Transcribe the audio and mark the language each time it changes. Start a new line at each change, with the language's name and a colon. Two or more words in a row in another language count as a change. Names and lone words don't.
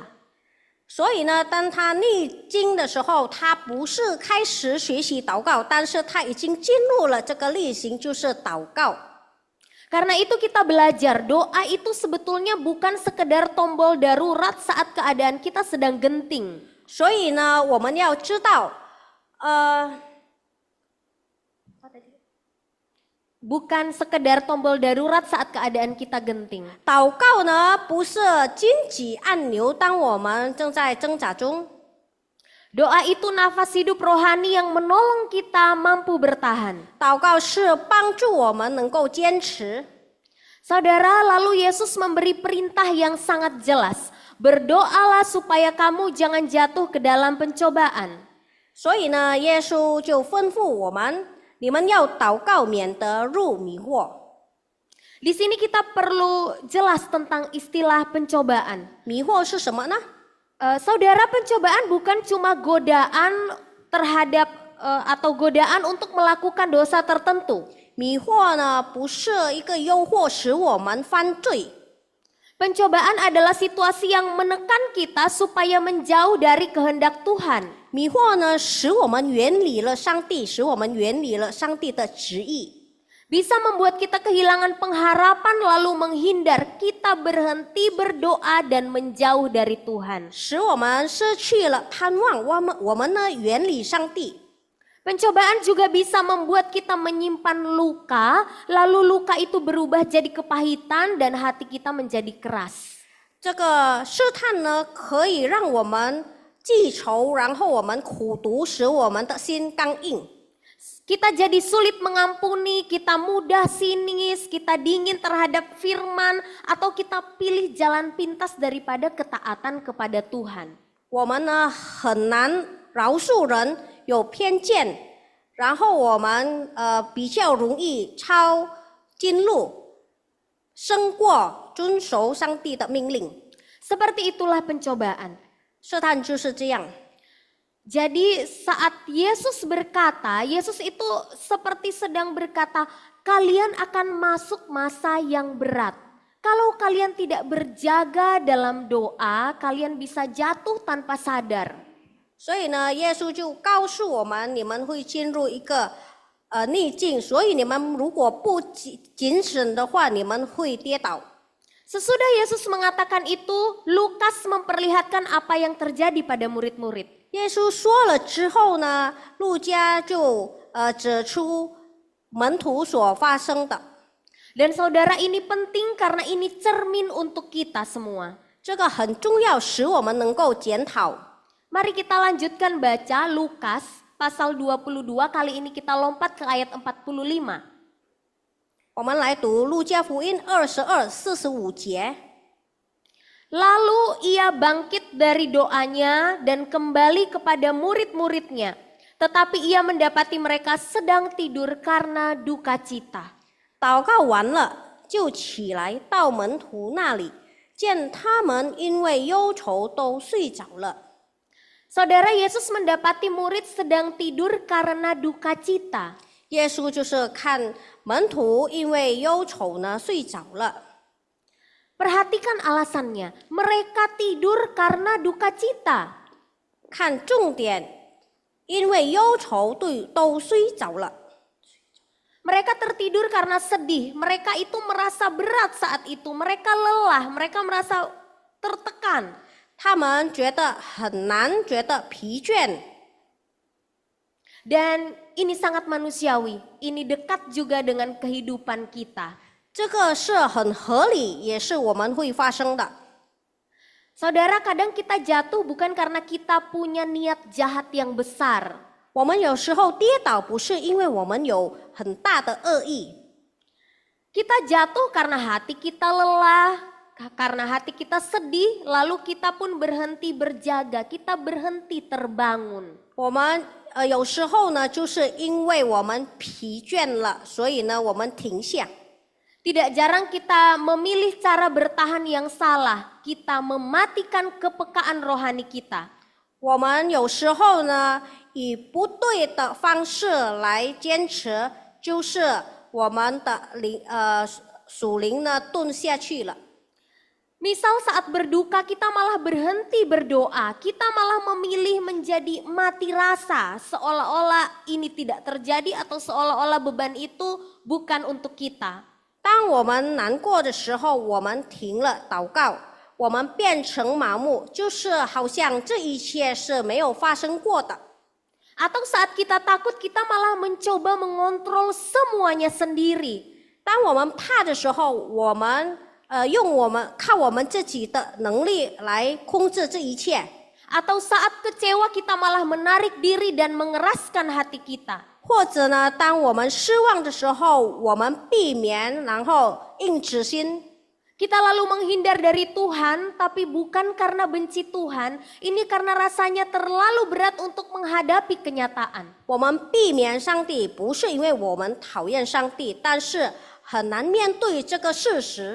Chinese: 所以呢，当他历经的时候，他不是开始学习祷告，但是他已经进入了这个例行，就是祷告。
Indonesian: Karena itu kita belajar, doa itu sebetulnya bukan sekedar tombol darurat saat keadaan kita sedang genting.
Chinese: 所以呢，我们要知道，
Indonesian: Bukan sekedar tombol darurat saat keadaan kita genting.
Chinese: 祷告呢不是紧急按钮，当我们正在挣扎中。
Indonesian: Doa itu nafas hidup rohani yang menolong kita mampu bertahan.
Chinese: 祷告是帮助我们能够坚持。
Indonesian: Saudara, lalu Yesus memberi perintah yang sangat jelas. Berdoalah supaya kamu jangan jatuh ke dalam pencobaan.
Chinese: 所以呢，耶稣就吩咐我们，你们要祷告，免得入迷惑。
Indonesian: Di sini kita perlu jelas tentang istilah pencobaan.
Chinese: 迷惑是什么呢？
Indonesian: Saudara, pencobaan bukan cuma godaan terhadap atau godaan untuk melakukan dosa tertentu.
Chinese: 迷惑呢不是一个诱惑使我们犯罪。
Indonesian: Pencobaan adalah situasi yang menekan kita supaya menjauh dari kehendak Tuhan.
Chinese: 迷惑呢使我们远离了上帝，使我们远离了上帝的旨意。
Indonesian: Bisa membuat kita kehilangan pengharapan lalu menghindar. Kita berhenti berdoa dan menjauh dari Tuhan.
Chinese: 使我们失去了盼望，我们呢远离上帝。
Indonesian: Pencobaan juga bisa membuat kita menyimpan luka, lalu luka itu berubah jadi kepahitan dan hati kita menjadi keras.
Chinese: 这个试探呢，可以让我们记仇，然后我们苦毒，使我们的心刚硬。
Indonesian: Kita jadi sulit mengampuni, kita mudah sinis, kita dingin terhadap firman, atau kita pilih jalan pintas daripada ketaatan kepada Tuhan.
Chinese: 我们呢很难饶恕人，有偏见，然后我们比较容易抄近路，胜过遵守上帝的命令。
Indonesian: Seperti itulah pencobaan.
Chinese: 试探就是这样。
Indonesian: Jadi saat Yesus berkata, Yesus itu seperti sedang berkata, kalian akan masuk masa yang berat. Kalau kalian tidak berjaga dalam doa, kalian bisa jatuh tanpa sadar.
Chinese: 所以呢，耶稣就告诉我们，你们会进入一个逆境，所以你们如果不谨慎的话，你们会跌倒。
Indonesian: Sesudah Yesus mengatakan itu, Lukas memperlihatkan apa yang terjadi pada murid-murid.
Chinese: 耶稣说了之后呢，路加就指出门徒所发生的。
Indonesian: Dan saudara, ini penting karena ini cermin untuk kita semua.
Chinese: 这个很重要，使我们能够检讨。
Indonesian: Mari kita lanjutkan baca Lukas pasal 22, kali ini kita lompat ke ayat 45.
Chinese: 我们来读路加福音22:45节。
Indonesian: Lalu ia bangkit dari doanya dan kembali kepada murid-muridnya. Tetapi ia mendapati mereka sedang tidur karena duka cita.
Chinese: 祷告完了，就起来到门徒那里，见他们因为忧愁都睡着了。
Indonesian: Saudara, Yesus mendapati murid sedang tidur karena duka cita.
Chinese: 耶稣就是看门徒因为忧愁呢睡着了。
Indonesian: Perhatikan alasannya, mereka tidur karena duka cita.
Chinese: 看重点，因为忧愁都睡着了。
Indonesian: Mereka tertidur karena sedih, mereka itu merasa berat saat itu, mereka lelah, mereka merasa tertekan.
Chinese: 他们觉得很难，觉得疲倦。
Indonesian: Dan ini sangat manusiawi, ini dekat juga dengan kehidupan kita.
Chinese: 这个是很合理，也是我们会发生的。
Indonesian: Saudara, kadang kita jatuh bukan karena kita punya niat jahat yang besar.
Chinese: 我们有时候跌倒，不是因为我们有很大的恶意，
Indonesian: Kita jatuh karena hati kita lelah, karena hati kita sedih, lalu kita pun berhenti berjaga, kita berhenti terbangun.
Chinese: 我们有时候呢，就是因为我们疲倦了，所以呢，我们停下。
Indonesian: Tidak jarang kita memilih cara bertahan yang salah, kita mematikan kepekaan rohani kita.
Chinese: 我们有时候呢，以不对的方式来坚持，就是我们的属灵呢顿下去了。
Indonesian: Misal saat berduka kita malah berhenti berdoa, kita malah memilih menjadi mati rasa, seolah-olah ini tidak terjadi atau seolah-olah beban itu bukan untuk kita.
Chinese: 当我们难过的时候，我们停了祷告，我们变成麻木，就是好像这一切是没有发生过的。
Indonesian: Atau saat kita takut, kita malah mencoba mengontrol semuanya sendiri.
Chinese: 当我们怕的时候，我们靠我们自己的能力来控制这一切。
Indonesian: Atau saat kecewa kita malah menarik diri dan mengeraskan hati kita.
Chinese: 或者呢，当我们失望的时候，我们避免，然后硬直心。
Indonesian: Kita lalu menghindar dari Tuhan, tapi bukan karena benci Tuhan, ini karena rasanya terlalu berat untuk menghadapi kenyataan.
Chinese: 我们避免上帝，不是因为我们讨厌上帝，但是很难面对这个事实。